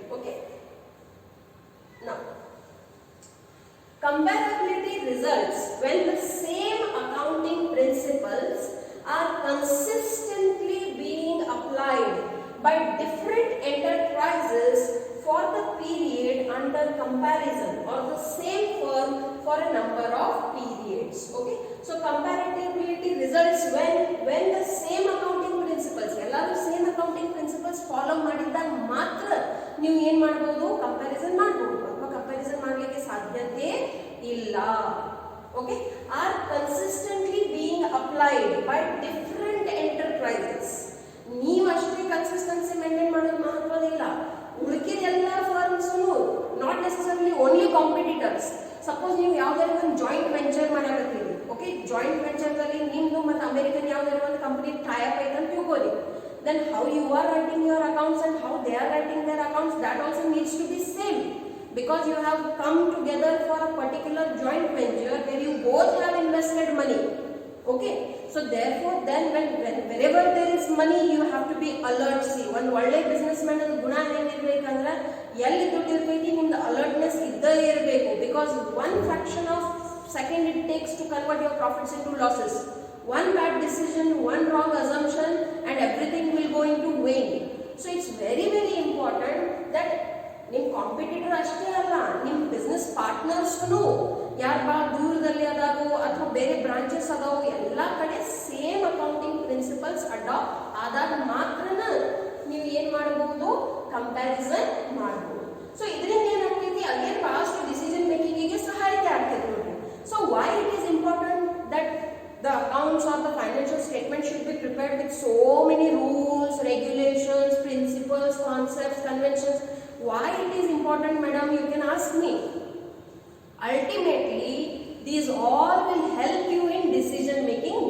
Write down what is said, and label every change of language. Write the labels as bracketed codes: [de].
[en] Okay, now comparability results when the same accounting principles are consistently being applied by different enterprises for the period under comparison or the same firm for a number of periods. Okay, so comparability results when the same accounting principles, ellaru same accounting principles follow [kn] ಮಾಡಿದಾಗ ಮಾತ್ರ ನೀವು ಏನು ಮಾಡಬಹುದು? Comparison ಮಾಡಬಹುದು. ಅಥವಾ comparison ಮಾಡಲಿಕ್ಕೆ ಸಾಧ್ಯತೆ ಇಲ್ಲ. [en] Okay, are consistently being applied by different enterprises. [kn] ನೀವು ಅಷ್ಟೇ ಕನ್ಸಿಸ್ಟೆನ್ಸಿ ಮೇಂಟೈನ್ ಮಾಡೋದು ಮಹತ್ವದಿಲ್ಲ. ಉಳಿಕೆದ ಎಲ್ಲ ಫರ್ಮ್ಸ್ನು [en] Not necessarily only competitors. [kn] ಸಪೋಸ್ ನೀವು ಯಾವ್ದಾದ್ರು ಒಂದು ಜಾಯಿಂಟ್ ವೆಂಚರ್ ಮಾಡಕತ್ತೀರಿ. ಓಕೆ, ಜಾಯಿಂಟ್ ವೆಂಚರ್ದಲ್ಲಿ ನಿಮ್ದು ಮತ್ತು ಅಮೆರಿಕನ್ ಯಾವ್ದಾದ್ರು ಒಂದು ಕಂಪನಿ ಟೈ ಅಪ್ ಐತೆ ಅಂತ ತಿಳ್ಕೊಳ್ಳಿ. [en] Then how you are writing your accounts and how they are writing their accounts, that also needs to be same, because you have come together for a particular joint venture where you both have invested money. Okay, so therefore then wherever there is money you have to be alert. [kn] See, one ಒಳ್ಳೆ business man ಅದ ಗುಣ ಏನಿರ್ಬೇಕಂದ್ರೆ ಎಲ್ಲಿ ದುಡ್ಡು ಇರ್ತೈತಿ ನಿಮ್ದು alertness ಇದ್ದೇ ಇರಬೇಕು. Because [en] 1 fraction of second it takes to convert your profits into losses. One bad decision, one wrong assumption, and everything will go into vain. So it's very important that [kn] ನಿಮ್ಮ competitor ಅಷ್ಟೇ ಅಲ್ಲ, ನಿಮ್ಮ business ಪಾರ್ಟ್ನರ್ಸ್ಗೂ ಯಾರು ಭಾಳ ದೂರದಲ್ಲಿ ಅದಾರೋ ಅಥವಾ ಬೇರೆ branches ಅದಾವು ಎಲ್ಲ ಕಡೆ ಸೇಮ್ ಅಕೌಂಟಿಂಗ್ ಪ್ರಿನ್ಸಿಪಲ್ಸ್ ಅಡಾಪ್ಟ್ ಆದಾಗ ಮಾತ್ರನ ನೀವು ಏನು ಮಾಡಬಹುದು, ಕಂಪ್ಯಾರಿಸನ್ ಮಾಡಬಹುದು. ಸೊ ಇದರಿಂದ ಏನಾಗ್ತೈತಿ, ಅಗೇನ್ ಬಹಳಷ್ಟು ಡಿಸಿಷನ್ ಮೇಕಿಂಗಿಗೆ ಸಹಾಯತೆ ಆಗ್ತೈತಿ ನೋಡ್ರಿ. [en] So why it is important that the accounts or the financial statement should be prepared with so many rules, regulations, principles, concepts, conventions. Why it is important, madam? You can ask me. Ultimately, these all will help you in decision making.